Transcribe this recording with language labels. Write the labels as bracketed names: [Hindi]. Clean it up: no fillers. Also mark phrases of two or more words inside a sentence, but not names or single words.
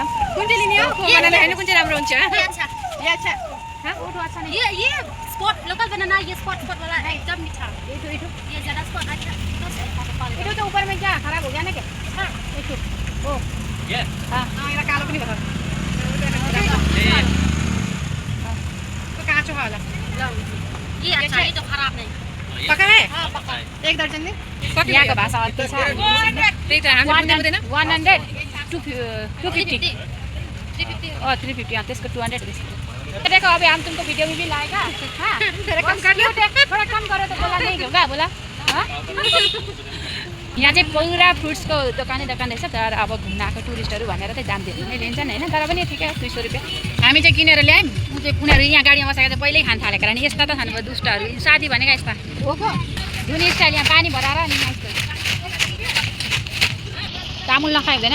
[Nepali] कुन चाहिँ लिने हो? बनाना हेर्नु कुन चाहिँ राम्रो हुन्छ। [Hindi] ये अच्छा हां वो तो अच्छा नहीं। ये [English] spot local banana, [Hindi] ये स्पॉट वाला है एकदम मीठा। ये ज्यादा स्पॉट अच्छा। ये तो ऊपर में क्या खराब हो गया ना क्या? हां देखो ओ ये हां ये [Nepali] कालो पनि भयो। [Hindi] तो काँचो वाला ये अच्छा, ये तो खराब नहीं। पक्का है? हां पक्का। एक दर्जन दे। [Nepali] यहाँको भाषा अर्कै छ। त्यही त हामी बुझ्दैन। 100 250 350 त्यसको 200 देखो। [Hindi] अभी हम तुमको वीडियो में भी लाएगा। हां थोड़ा कम करो तो बोला नहीं होगा बोला। [Nepali] हां यहाँ चाहिँ पुरा फ्रुट्सको दोकान रहेछ। तर अब घुम्न आएको टुरिस्टहरू भनेर चाहिँ दाम धेरै नै लिन्छन् होइन। तर पनि ठिकै 200 रुपियाँ। हामी चाहिँ किनेर ल्यायौँ। उनीहरू यहाँ गाडीमा बसेर चाहिँ पहिल्यै खान थालेको नि। यस्ता त खानु भयो दुष्टहरू। साथी भनेको यस्ता हो को जुन स्टाइल यहाँ पानी भराएर अनि तामुल नखाइ हुँदैन।